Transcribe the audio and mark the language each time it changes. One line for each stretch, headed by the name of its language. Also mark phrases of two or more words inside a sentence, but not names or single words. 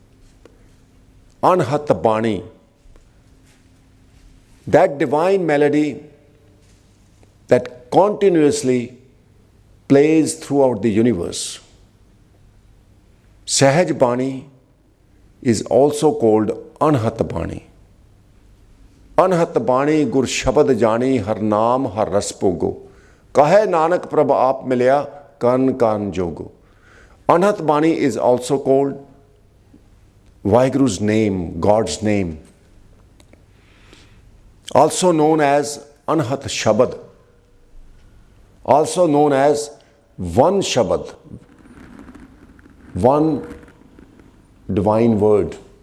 English: Anhat Bani, that divine melody that continuously plays throughout the universe. Sahaj Bani is also called Anhat Bani.
Punjabi: ਅਨਹਤ ਬਾਣੀ ਗੁਰ ਸਬਦ ਜਾਣੀ ਹਰਿ ਨਾਮ ਹਰਿ ਰਸ ਪੋਗੋ. ਕਹੈ ਨਾਨਕ ਪ੍ਰਭ ਆਪ ਮਿਲਿਆ ਕਣ ਕਣ ਜੋਗੋ.
English: Anhat Bani is also called Vaheguru's name, God's name. Also known as Anhat Shabad. Also known as one Shabad. One divine word.